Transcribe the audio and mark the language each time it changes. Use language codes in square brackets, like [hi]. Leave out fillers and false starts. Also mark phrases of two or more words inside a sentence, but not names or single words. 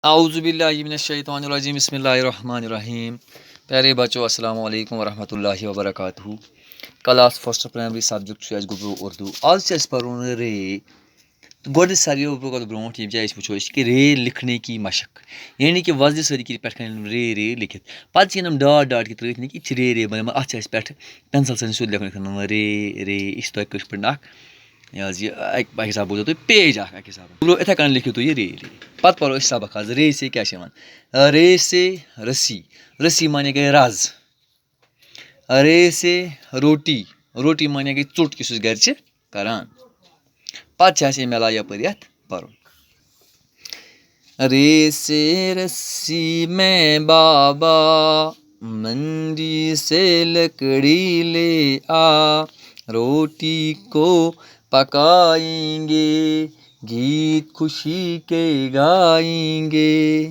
[ar] اعوذ باللہ من الشیطان الرجیم بسم اللہ الرحمن الرحیم. [ur] پیارے بچوں [ar] السلام علیکم ورحمۃ اللہ وبرکاتہ. [en] class first primary subject [ks] گوبرو اردو. آج پرون رے گۄڈٕ ساروِیو برونٛٹھ ییٚمہِ جایہِ أسۍ وٕچھو أسۍ کہِ رے [ur] لِکھنے کی مشق [ks] یعنی کہِ وۄزلہِ سۭتۍ کِتھ پٮ۪ٹھ کَنۍ رے رے لیکھِتھ پَتہٕ چھِ یِم ڈاٹ ڈاٹ کہِ ترٛٲوِتھ نہٕ کہِ یہِ چھِ رے رے بَنیٛومُت اَتھ چھِ اَسہِ پٮ۪ٹھٕ پٮ۪نسَل سۭتۍ سیوٚد لیکھُن رے رے یہِ چھِ تۄہہِ کٲشِر پٲٹھۍ اَکھ یہِ حظ یہِ اَکہِ حِساب بوزو تُہۍ پیج اَکھ حِسابہٕ گوٚو یِتھَے کٔنۍ لیکھِو تُہۍ یہِ رے رے. پَتہٕ پَرو أسۍ سبق حظ رے سے کیٛاہ چھِ یِوان رے سے رسی رسی مانے گٔے رَز رے سے روٹی روٹی مانے گٔے ژوٚٹ یُس أسۍ گَرِ چھِ کَران. پَتہٕ چھِ اَسہِ اَمہِ علاوٕ یَپٲرۍ یَتھ پَرُن [ur] رے سے رسی میں بابا منڈی سے لکڑی لے آ روٹی کو پکائیں گے گیت خوشی کے گائیں گے.